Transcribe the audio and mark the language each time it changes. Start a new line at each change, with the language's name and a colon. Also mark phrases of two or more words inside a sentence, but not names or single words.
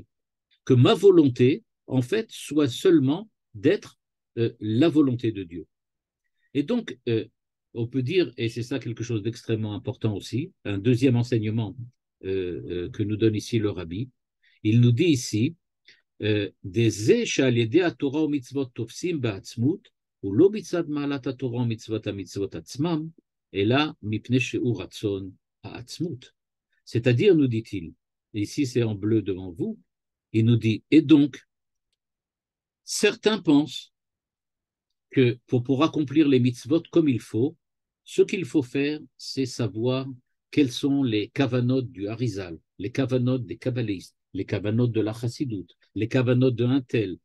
French: Que ma volonté, en fait, soit seulement d'être la volonté de Dieu. Et donc, on peut dire, et c'est ça quelque chose d'extrêmement important aussi, un deuxième enseignement que nous donne ici le rabbi, il nous dit ici, des
Hebrew: שעל ידי התורה ומצוות תופסים בעצמות, הוא לא מצד מעלת התורה ומצוות המצוות עצמם, אלא מפני שהוא רצון העצמות.
French: C'est-à-dire, nous dit-il, et ici c'est en bleu devant vous, il nous dit, et donc, certains pensent que pour accomplir les mitzvot comme il faut, ce qu'il faut faire, c'est savoir quels sont les kavanot du Harizal, les kavanot des kabbalistes, les kavanot de la chassidoute, les kavanot de un tel.